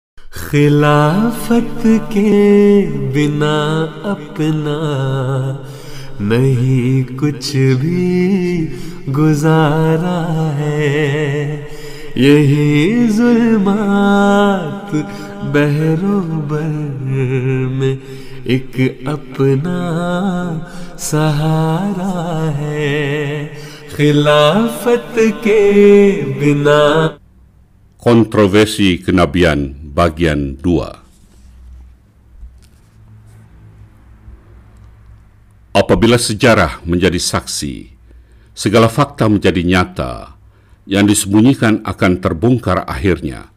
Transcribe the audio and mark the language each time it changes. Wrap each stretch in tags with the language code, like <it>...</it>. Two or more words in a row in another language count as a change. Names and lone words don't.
<ur>خلافت کے بنا اپنا نہیں کچھ بھی گزارا ہے، یہی ظلمات بحر و بر میں اک اپنا سہارا ہے، خلافت کے بنا.</ur> <id>Kontroversi kenabian bagian 2. Apabila sejarah menjadi saksi, segala fakta menjadi nyata, yang disembunyikan akan terbongkar akhirnya.</id>